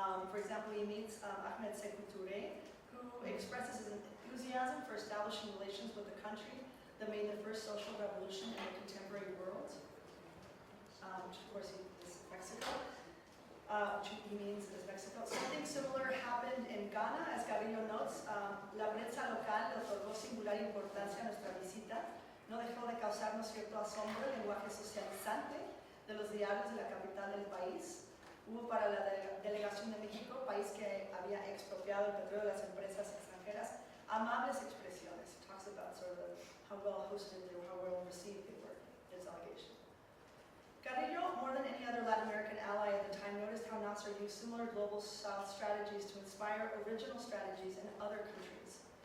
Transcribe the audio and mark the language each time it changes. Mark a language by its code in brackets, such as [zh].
[en] For example, he meets Ahmed Sékou Touré, who expresses his enthusiasm for establishing relations with the country that made the first social revolution in the contemporary world, which of course is Mexico, which he means is Mexico. Something similar happened in Ghana, as Carrillo notes. [es] La prensa local le otorgó singular importancia a nuestra visita. No dejó de causarnos cierto asombro el lenguaje socializante de los diarios de la capital del país. Hubo para la delegación de México, país que había expropiado el petróleo de las empresas extranjeras, amables expresiones. [en] He talks about sort of how well hosted they were, how well received they were, his delegation. Carrillo, more than any other Latin American ally at the time, noticed how Nasser used similar global South strategies to inspire original strategies in other countries.